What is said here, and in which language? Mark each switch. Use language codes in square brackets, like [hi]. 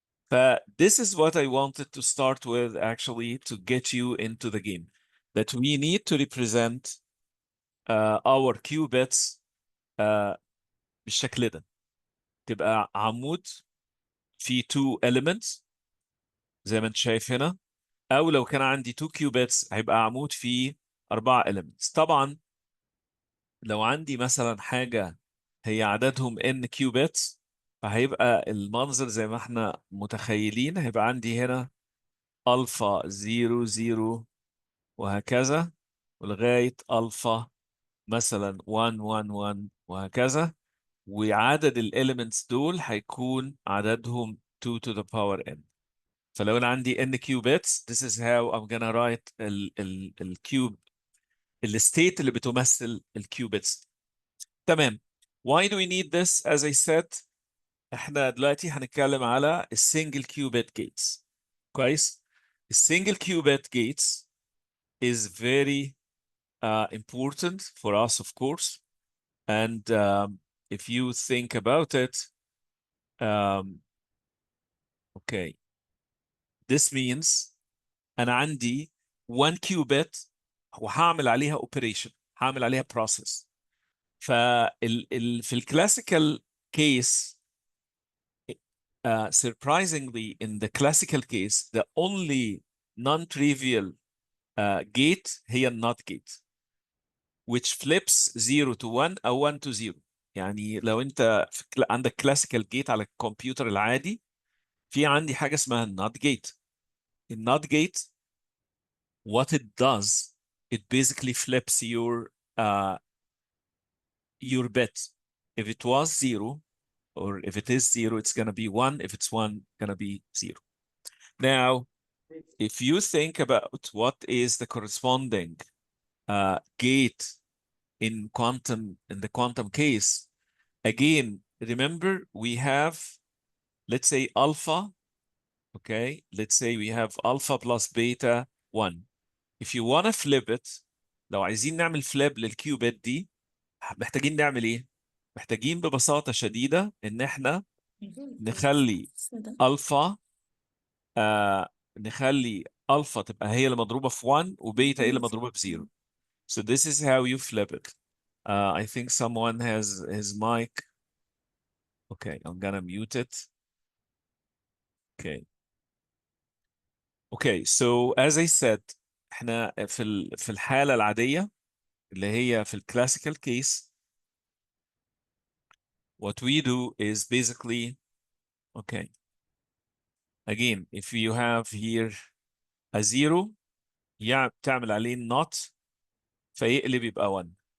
[en] ف this is what I wanted to start with actually to get you into the game, that we need to represent our qubits [ar] بالشكل ده. تبقى عمود فيه 2 elements زي ما انت شايف هنا، او لو كان عندي 2 qubits هيبقى عمود فيه 4 elements. طبعا لو عندي مثلا حاجة هي عددهم n qubits فهيبقى المنظر زي ما احنا متخيلين، هيبقى عندي هنا الفا 0 0 وهكذا ولغاية الفا مثلا 1 1 1 وهكذا، وعدد الاليمنتس دول هيكون عددهم [en] 2 to the power n. [ar] فلو انا عندي n qubits [en] this is how I'm gonna write [ar] الكيوب الستيت اللي بتمثل الكيوبيتس. تمام. [en] Why do we need this? As I said [ar] احنا دلوقتي هنتكلم على السنجل كيوبيت جيتس. كويس؟ السنجل كيوبيت جيتس [en] is very important for us of course, and if you think about it okay, this means [ar] أنا عندي 1 qubit وهعمل عليها operation، هعمل عليها process. في الكلاسيكال case [en] surprisingly in the classical case the only non-trivial gate [ar] هي النوت [en] gate which flips 0 to 1 أو 1 to 0. [ar] يعني لو أنت عندك classical gate على الكمبيوتر العادي، في عندي حاجة اسمها النوت gate. [en] النوت gate what it does, it basically flips your bit. If it was 0, or if it is 0, it's going to be 1. If it's 1, going to be 0. Now, if you think about what is the corresponding gate in the quantum case, again, remember we have, let's say alpha, okay? Let's say we have alpha plus beta 1. If you want to flip it, [ar] لو عايزين نعمل flip للكيوبيت دي، محتاجين نعمل ايه؟ محتاجين ببساطة شديدة ان احنا نخلي الفا نخلي الفا تبقى هي اللي مضروبة في 1 وبيتا هي اللي مضروبة في 0. [en] So this is how you flip it. I think someone has his mic. Okay, I'm gonna mute it. Okay. Okay, so as I said, [ar] احنا في الحالة العادية اللي هي في الكلاسيكال case, [en] what we do is basically, okay, again, if you have here a 0, [ar] تعمل عليه not فيقلب يبقى 1.